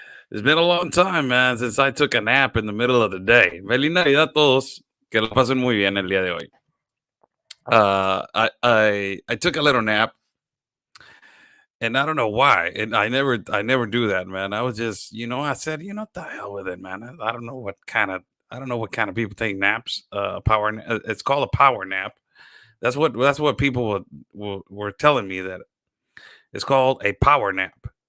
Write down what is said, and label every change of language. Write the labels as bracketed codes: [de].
[en] It's been a long time, man, since I took a nap in the middle of the day. [es] Feliz Navidad a todos. Que la pasen muy bien el día de hoy. [en] I took a little nap, and I don't know why. And I never do that, man. I was just, I said, what the hell with it, man. I don't know what kind of people take naps. It's called a power nap. That's what people were telling me, that it's called a power nap.